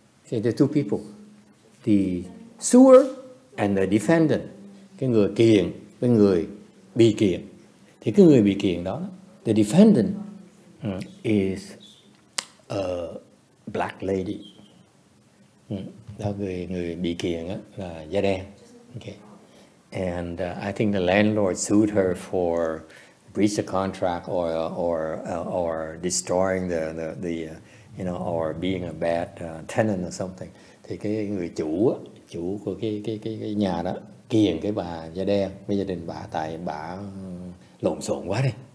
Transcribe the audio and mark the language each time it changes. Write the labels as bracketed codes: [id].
[en] So there are two people, the suer and the defendant, [vi] cái người kiện với người bị kiện. Thì cái người bị kiện đó, [en] the defendant is a black lady. [vi] Đó, người bị kiện á là da đen. [en] Okay. And I think the landlord sued her for breach of contract or destroying the or being a bad tenant or something. [vi] Thì cái người chủ của cái nhà đó kiện cái bà da đen với gia đình bà, tại bà lộn xộn quá đi.